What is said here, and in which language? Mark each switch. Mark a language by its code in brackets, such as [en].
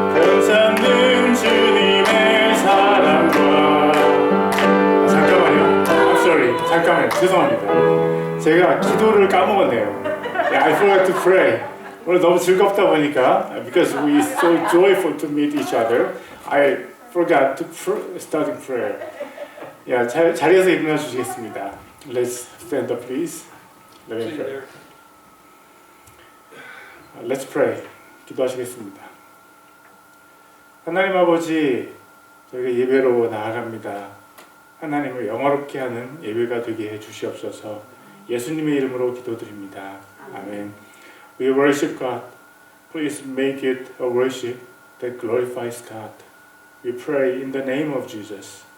[ko] 감사는 주님의 사랑과 잠깐만요. 죄송합니다. 제가 기도를 까먹었네요. [en] I forgot to pray. [ko] 오늘 너무 즐겁다 보니까 [en] because we are so joyful to meet each other, I forgot to start prayer. [ko] 자리에서 일어나 주시겠습니다. [en] Let's stand up, please. Let me pray. Let's pray. [ko] 기도하시겠습니다. 하나님 아버지, 저희가 예배로 나아갑니다. 하나님을 영화롭게 하는 예배가 되게 해 주시옵소서. 예수님의 이름으로 기도드립니다. [en] 아멘. We worship God. Please make it a worship that glorifies God. We pray in the name of Jesus.